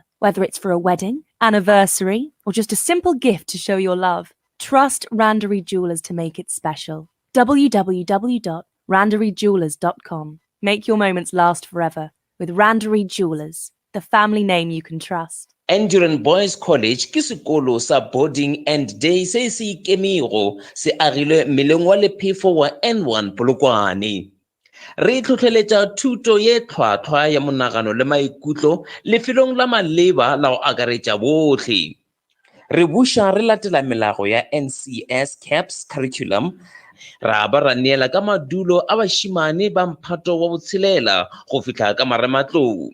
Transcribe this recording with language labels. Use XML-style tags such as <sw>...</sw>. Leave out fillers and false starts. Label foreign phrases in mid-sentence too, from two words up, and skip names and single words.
<en>Whether it's for a wedding, anniversary, or just a simple gift to show your love, trust Randery Jewelers to make it special. www.randeryjewelers.com. Make your moments last forever with Randery Jewelers, the family name you can trust.</en> <nso>Enduran Boys College ke sekolo sa</nso> <en>boarding and day</en> <nso>se se ikemego se agilwe meleng wa lephefo wa N1 Polokwane. Re tlhotlheletsa thuto ye tlhwatlhwa ya monagano le maikutlo lefelong la maleba la go akaretsa botlhe. Re buša re latela melago ya NCS CAPS curriculum, ra ba ra neela ka madulo a bašimane ba mphato wa botshelela go fitlha ka marematlou.</nso>